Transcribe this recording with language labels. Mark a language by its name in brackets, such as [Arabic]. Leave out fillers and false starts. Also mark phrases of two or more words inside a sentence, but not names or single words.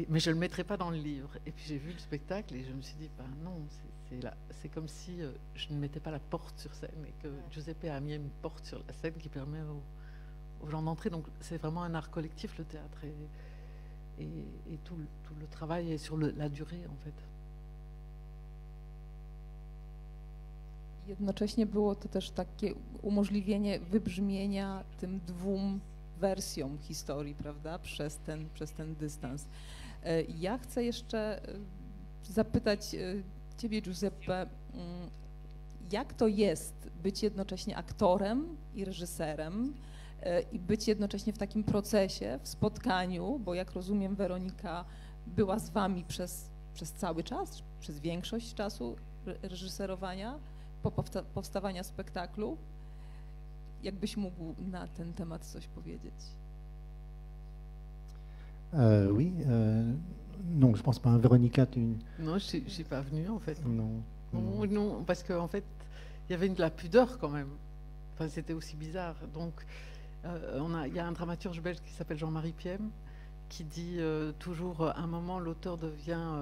[French] Mais je ne le mettrai pas dans le livre. Et puis j'ai vu le spectacle et je me suis dit, ben non, c'est comme si je ne mettais pas la porte sur scène et que Giuseppe a mis une porte sur la scène qui permet aux gens d'entrer. Donc c'est vraiment un art collectif, le théâtre. Et tout le travail est sur la durée, en fait. [Polish] Jednocześnie było to też takie umożliwienie wybrzmienia tym 2 wersjom historii, prawda, przez ten dystans. Ja chcę jeszcze zapytać Ciebie, Giuseppe, jak to jest być jednocześnie aktorem i reżyserem i być jednocześnie w takim procesie, w spotkaniu, bo jak rozumiem, Weronika była z Wami przez cały czas, przez większość czasu reżyserowania, po powstawania spektaklu. Jakbyś mógł na ten temat coś powiedzieć? [French] Oui, non, je pense pas. Véronica, tu... Non, je ne suis pas venue, en fait. Non. Non, parce qu'en fait, il y avait de la pudeur quand même. Enfin, c'était aussi bizarre. Donc, il y a un dramaturge belge qui s'appelle Jean-Marie Piem, qui dit toujours, à un moment, l'auteur devient...